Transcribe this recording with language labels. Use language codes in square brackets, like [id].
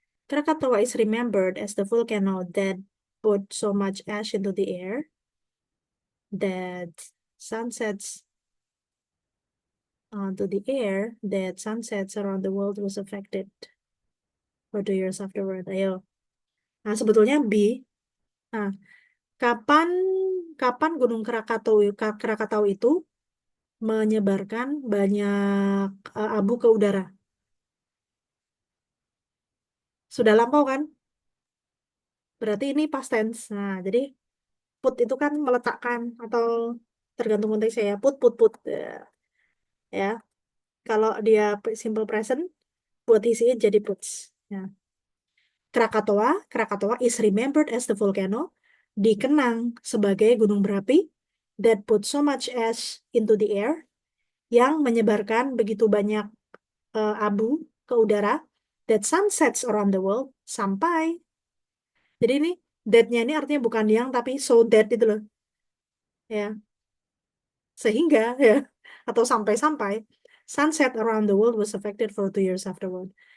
[en] Krakatoa is remembered as the volcano that put so much ash into the air that sunsets to the air that sunsets around the world was affected for 2 years afterward. [id] Ayo. Nah, sebetulnya B. Nah, kapan Gunung Krakatau itu menyebarkan banyak abu ke udara? Sudah lampau kan? Berarti ini past tense. Nah, jadi put itu kan meletakkan atau tergantung konteksnya ya. Put. Ya. Kalau dia simple present, buat isinya jadi puts. Ya. [en] Krakatoa is remembered as the volcano, [id] dikenang sebagai gunung berapi [en] that put so much ash into the air, [id] yang menyebarkan begitu banyak abu ke udara, [en] that sunsets around the world, [id] sampai. Jadi ini that-nya ini artinya bukan yang, tapi so that itu loh. Ya. Sehingga ya, atau sampai-sampai, [en] sunset around the world was affected for 2 years afterward.